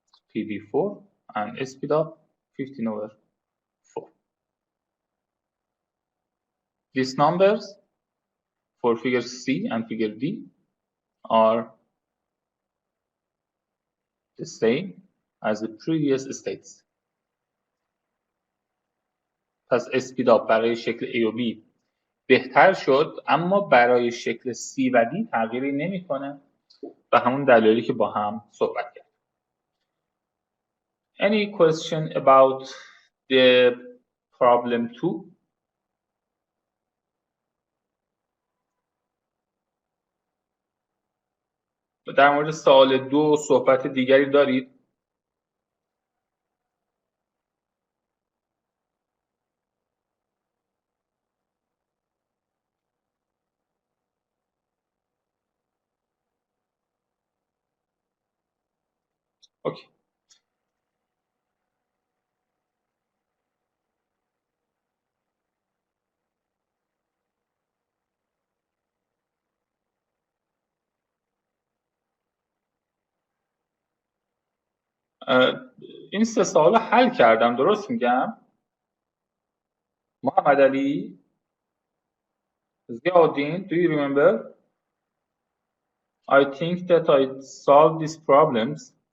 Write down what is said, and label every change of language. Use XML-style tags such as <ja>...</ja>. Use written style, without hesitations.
<en>PB4 and speed up 15/4. These numbers for figure C and figure D are the same as the previous states.</en> <fa>پس speed up برای شکل A و B بهتر شد، اما برای شکل C و D تغییری نمیکنه و همون دلایلی که با هم صحبت کردیم.</fa> <en>Any question about the problem 2?</en> <fa>در مورد سوال 2 صحبت دیگری دارید؟ اوکی. این 3 سوال حل کردم، درست میگم؟ محمد علی، Ziauddin,</fa> <en>do you remember? I think that I solved these problems.</en>